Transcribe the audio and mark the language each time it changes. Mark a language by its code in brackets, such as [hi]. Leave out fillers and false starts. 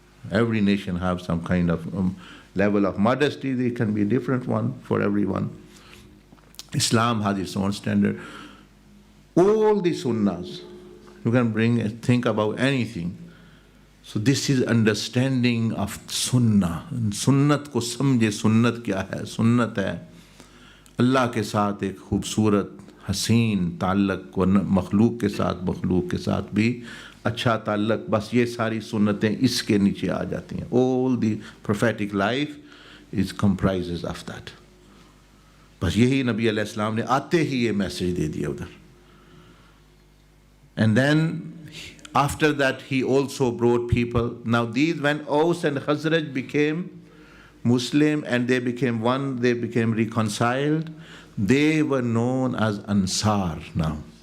[en] Every nation have some kind of level of modesty. There can be a different one for everyone. Islam has its own standard. All the sunnahs, you can think about anything. So this is understanding of sunnah. [hi] Sunnat ko samjhe, sunnat kya hai? Sunnat hai अल्लाह के साथ एक खूबसूरत हसीन ताल्लुक़ व मखलूक के साथ भी अच्छा ताल्लुक़. बस ये सारी सुन्नतें इसके नीचे आ जाती हैं. [en] All the prophetic life is comprises of that. [hi] बस यही नबी अलैहिस्सलाम ने आते ही ये मैसेज दे दिया उधर. [en] And then after that he also brought people. Now these, when Aus and Khazraj became Muslim and they became one, they became reconciled, they were known as Ansar now.